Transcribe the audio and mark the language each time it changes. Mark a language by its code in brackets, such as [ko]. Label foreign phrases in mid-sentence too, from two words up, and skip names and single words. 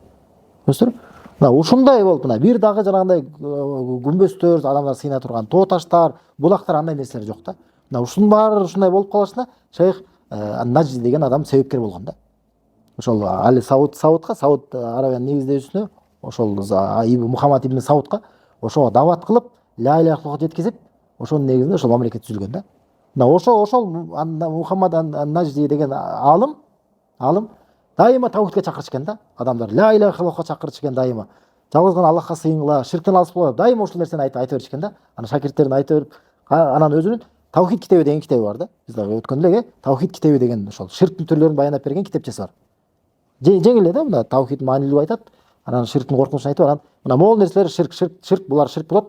[ky] Көрсөңөр, мына ушундай болуп, мына бир дагы жанагындай күмбөздөр, адамдар сыйына турган тоо таштар, булактар, андай нерселер жок да. Мына ушунун баары ушундай болуп калышына Шейх ан-Нажди деген адам себепкер болгон да. Ошол Али Сауд Арабиянын негиздөөчүсүнө, ошол Мухаммад ибн Саудка ошого дават кылып, [ar] لا إله إلا الله [ky] жеткизип, ошонун негизинде ошол мамлекет түзүлгөн да. Мына ошол Мухаммад ан-Нажди деген алым дайыма таухидке чакырчу экен да. Адамдар [ar] لا إله إلا الله [ky] чакырчу экен дайыма. Жалгыз гана Аллахка сыйынгыла, ширктен алыс боло, дайыма ошол нерсени айтып берчү экен да. Анан шакирттерине айтып берип, анан өзүнүн Таухид китеби деген китеби бар да. Биз дагы өткөндө эле Таухид китеби деген ошол ширктин түрлөрүн баяндап берген китепчеси бар. Жеңил эле да, мына таухид маанилүү айтат, анан ширктин коркунучун айтып, анан мына могул нерселер ширк булар ширк болот.